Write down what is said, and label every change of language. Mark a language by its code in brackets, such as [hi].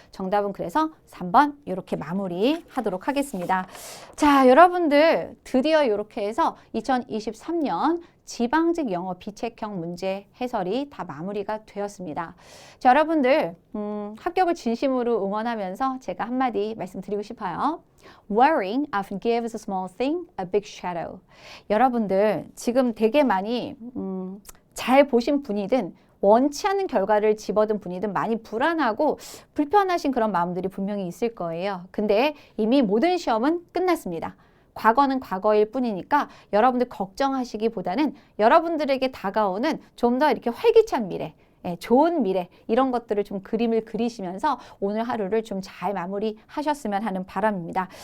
[ko] 정답은 그래서 3번 이렇게 마무리하도록 하겠습니다. 자, 여러분들 드디어 이렇게 해서 2023년 지방직 영어 비책형 문제 해설이 다 마무리가 되었습니다. 자, 여러분들 합격을 진심으로 응원하면서 제가 한마디 말씀드리고 싶어요. [en] Worrying often gives a small thing a big shadow. [ko] 여러분들 지금 되게 많이 잘 보신 분이든 원치 않는 결과를 집어든 분이든 많이 불안하고 불편하신 그런 마음들이 분명히 있을 거예요. 근데 이미 모든 시험은 끝났습니다. 과거는 과거일 뿐이니까 여러분들 걱정하시기보다는 여러분들에게 다가오는 좀 더 이렇게 활기찬 미래, 좋은 미래 이런 것들을 좀 그림을 그리시면서 오늘 하루를 좀 잘 마무리하셨으면 하는 바람입니다.